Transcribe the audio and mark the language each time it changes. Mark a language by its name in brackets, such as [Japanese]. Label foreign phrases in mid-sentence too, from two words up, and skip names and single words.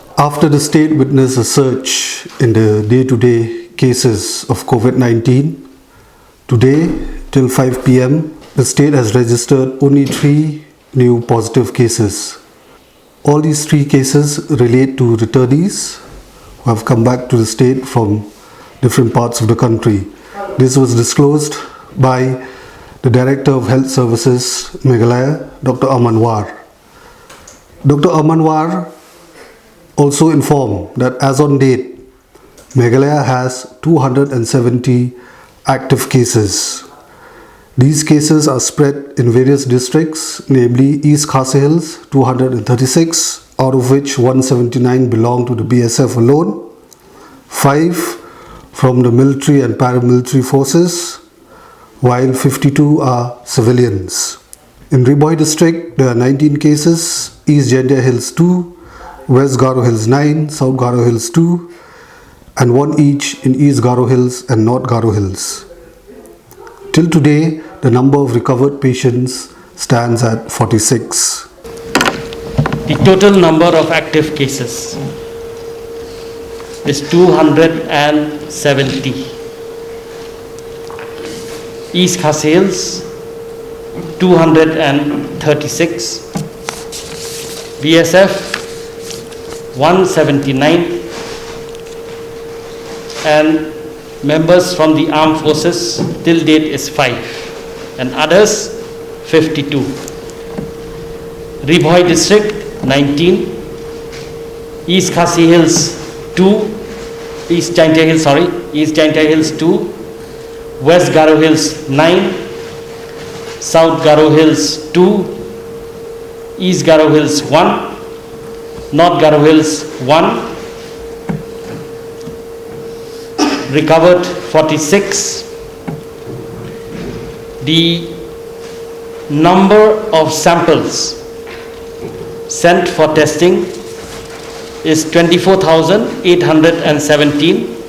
[English] After the state witnessed a surge in the day-to-day cases of COVID-19, today till 5 p.m., the state has registered only 3 new positive cases. All these 3 cases relate to returnees who have come back to the state from different parts of the country. This was disclosed by the Director of Health Services, Meghalaya, Dr. Amanwar. Dr. Amanwar also informed that as on date, Meghalaya has 270 active cases. These cases are spread in various districts, namely East Khasi Hills, 236, out of which 179 belong to the BSF alone, 5 from the military and paramilitary forces, while 52 are civilians. In Riboy district, there are 19 cases, East Jaintia Hills 2, West Garo Hills 9, South Garo Hills 2, and 1 each in East Garo Hills and North Garo Hills. Till today, the number of recovered patients stands at 46. The total number of active cases is 270. East Khasi Hills 236, BSF 179, and members from the armed forces till date is 5, and others 52. Riboy district 19, East Khasi Hills 2, East Jaintia Hills 2, West Garo Hills 9, South Garo Hills 2, East Garo Hills 1, North Garo Hills 1, recovered 46. The number of samples sent for testing is 24,817.